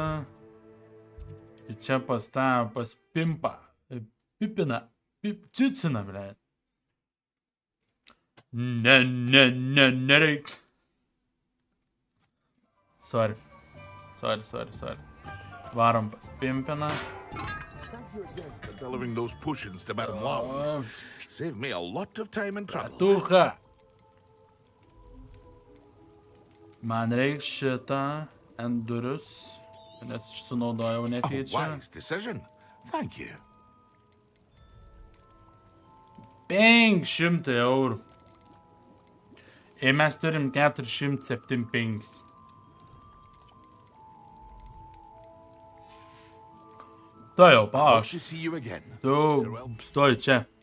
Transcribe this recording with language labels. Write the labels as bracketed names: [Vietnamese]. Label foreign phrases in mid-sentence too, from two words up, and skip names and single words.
[Lithuanian] Ir čia pas Pimpa. Pipina. Cicina, blet. Nereik. Sorry. Varom pas Pimpiną. [English] Delivering those potions to Madame Wow. Saved me a lot of time and trouble. Tuha. [Lithuanian] Man reikia šitą ant durus, nes sunaudojau netyčia. [English] Wise decision. Thank you. [Lithuanian] 500 eurų. Ir mes turim 475. To jau paš. Tu stoj čia.